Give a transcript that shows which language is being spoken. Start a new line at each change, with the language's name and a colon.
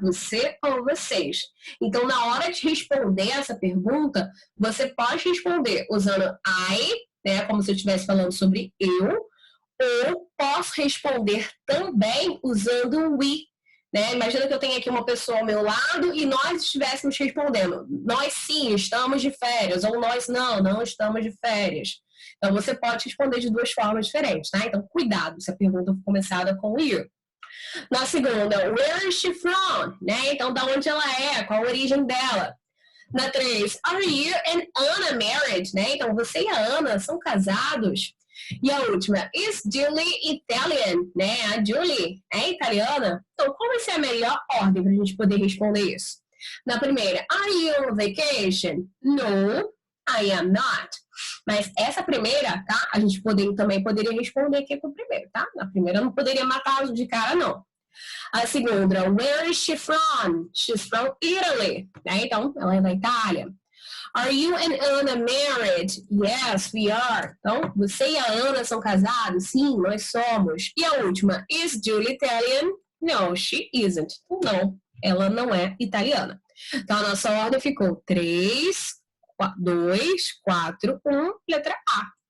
Portuguese: Você ou vocês. Então, na hora de responder essa pergunta, você pode responder usando I, né, como se eu estivesse falando sobre eu, ou posso responder também usando we. Né? Imagina que eu tenho aqui uma pessoa ao meu lado e nós estivéssemos respondendo. Nós sim, estamos de férias. Ou nós não estamos de férias. Então, você pode responder de duas formas diferentes, tá? Então, cuidado se a pergunta for começada com you. Na segunda,
English: where is she from?
Portuguese: Né? Então, da onde ela é? Qual a origem dela? Na 3,
English: are you and Anna married?
Portuguese: Né? Então, você e a Ana são casados? E a última,
English: is Julie Italian?
Portuguese: Né? A Julie é italiana? Então, qual vai ser a melhor ordem para a gente poder responder isso? Na primeira,
English: are you on vacation? No, I am not.
Portuguese: Mas essa primeira, tá? A gente também poderia responder aqui com o primeiro, tá? Na primeira eu não poderia matar de cara, não. A segunda,
English: where is she from? She's from Italy. Né?
Portuguese: Então, ela é da Itália.
English: Are you and Anna married? Yes, we are.
Portuguese: Então, você e a Ana são casados? Sim, nós somos. E a última,
English: is Julie Italian? No, she isn't.
Portuguese: Não, ela não é italiana. Então, a nossa ordem ficou 3, 2, 4, 1, letra A.